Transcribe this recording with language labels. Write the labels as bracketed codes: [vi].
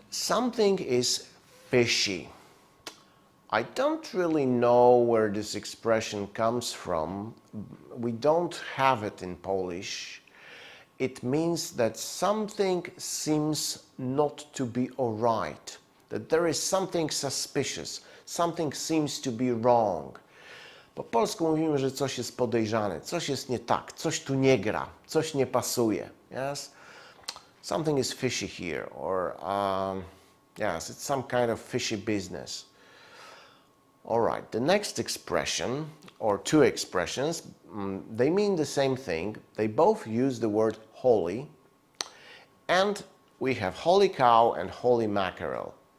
[en] Something is fishy. I don't really know where this expression comes from. We don't have it in Polish. It means that something seems not to be all right, that there is something suspicious, something seems to be wrong. [pl] Po polsku mówimy, że coś jest podejrzane, coś jest nie tak, coś tu nie gra, coś nie pasuje. [en] Yes? Something is fishy here, or yes, it's some kind of fishy business. All right, the next expression, or two expressions, they mean the same thing. They both use the word holy, and we have holy cow and holy mackerel.